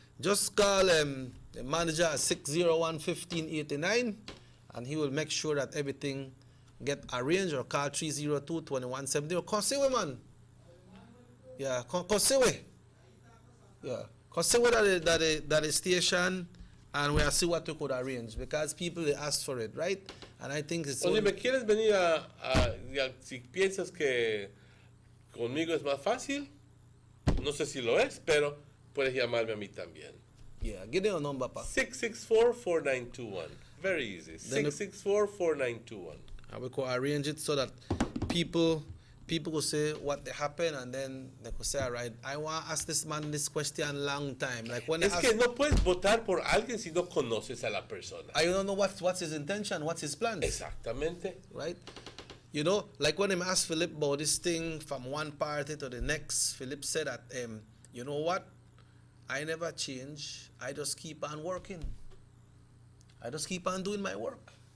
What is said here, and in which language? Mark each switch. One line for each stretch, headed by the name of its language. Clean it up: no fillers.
English: Just call the manager at 601-1589, and he will make sure that everything get arranged. Or call 302-2170. Or Kosiwe, man. Yeah, Kosiwe. Yeah, Kosiwe that is station. And we'll see what we could arrange, because people, they asked for it, right? And I think it's...
Spanish: Oye, ¿me quieres venir si piensas que conmigo es más fácil? No sé si lo es, pero puedes llamarme a mí también.
English: Yeah, give them a number, pa. 664-4921. Very easy. 664-4921. And we could arrange it so that people will say what they happen, and then they could say, all right, I want to ask this man this question long time. Like when
Spanish: Es que no puedes votar por alguien si no conoces a la persona.
English: I don't know what's his intention, what's his plans.
Spanish: Exactamente.
English: Right? You know, like when I asked Philip about this thing from one party to the next, Philip said that, you know what? I never change. I just keep on working. I just keep on doing my work.